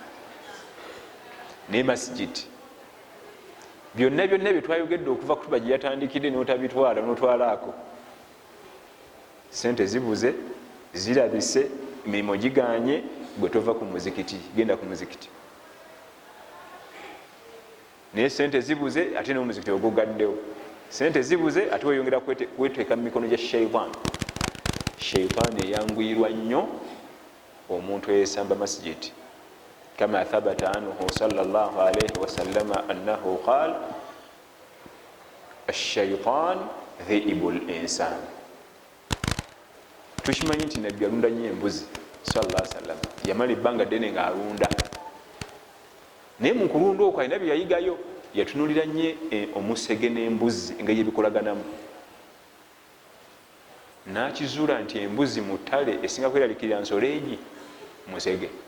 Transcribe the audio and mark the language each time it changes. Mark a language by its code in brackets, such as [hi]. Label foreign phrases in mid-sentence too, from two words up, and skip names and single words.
[lg] Naye masijidi byonna bye twayogedde okuva kutuba gye yatandikidde n'otabitwala n'otwalaako, sente zibuze, zirabise, emirimu giganye, gwe tova ku muzikiti, genda ku muzikiti. Naye sente zibuze ate n'omuzikiti ogugaddewo, sente zibuze ate weyongera kweteeka mu mikono gya shaitaani. Shaitaani eyanguyirwa nnyo omuntu eyesamba masijidi. [ar] كما ثبت عنه صلى الله عليه وسلم أنه قال الشيطان ذئب الإنسان. [lg] Tukimanyi nti nabbi alunda nnyo embuzi [ar] صلى الله عليه وسلم, [lg] yamala ebbanga ddene ng'alunda. Naye mu kulunda okwo alina bye yayigayo, yatunulira nnyo omusege n'embuzi engeri ebikolaganamu. N'akizuula nti embuzi mu ttale esinga kweralikirira nsolo egi musege.